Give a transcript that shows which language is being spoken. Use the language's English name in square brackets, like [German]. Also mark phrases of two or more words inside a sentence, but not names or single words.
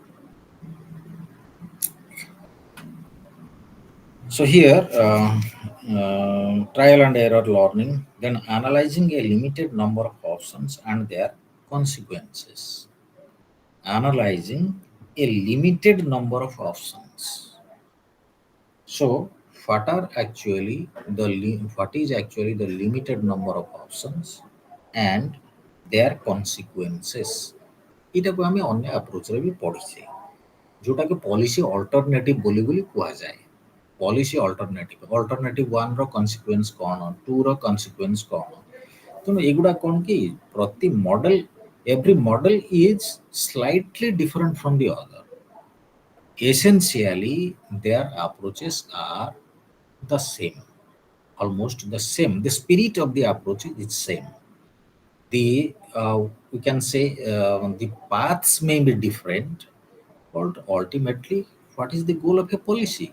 [English] So here trial and error learning, then analyzing a limited number of options and their consequences. Analyzing a limited number of options. So, what is actually the limited number of options and their consequences? [Odia] ଏଇଟାକୁ ଆମେ ଅନ୍ୟ ଆପ୍ରୋଚରେ ବି ପଢ଼ିଛେ ଯୋଉଟାକୁ [English] policy alternative [Odia] ବୋଲି କୁହାଯାଏ। [English] policy alternative [Odia] 1 ର କନସିକ୍ୱେନ୍ସ କ'ଣ, 2 ର କନସିକ୍ୱେନ୍ସ କ'ଣ। ତେଣୁ ଏଗୁଡ଼ା କ'ଣ କି ପ୍ରତି ମଡେଲ, [English] every model is slightly different from the other. Essentially, their approaches are the same, almost the same. The spirit of the approach is same. The we can say the paths may be different, but ultimately, what is the goal of a policy?